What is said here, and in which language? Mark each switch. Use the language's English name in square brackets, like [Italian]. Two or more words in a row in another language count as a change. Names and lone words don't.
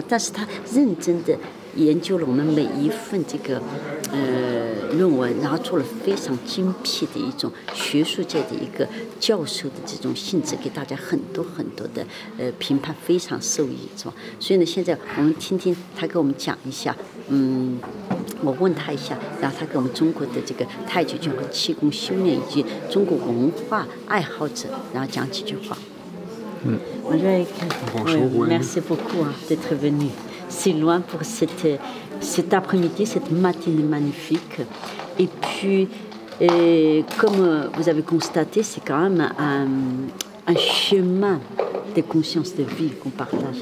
[Chinese] 但是他认真的研究了我们每一份这个论文，然后做了非常精辟的一种学术界的一个教授的这种性质，给大家很多的评判，非常受益，是吧？所以呢，现在我们听听他给我们讲一下，我问他一下，然后他给我们中国的这个太极拳和气功修炼以及中国文化爱好者，然后讲几句话。 [French] Bonjour, merci beaucoup d'être venu si loin pour cet après-midi, cette matinée magnifique. Et puis, comme vous avez constaté, c'est quand même un chemin de conscience de vie qu'on partage.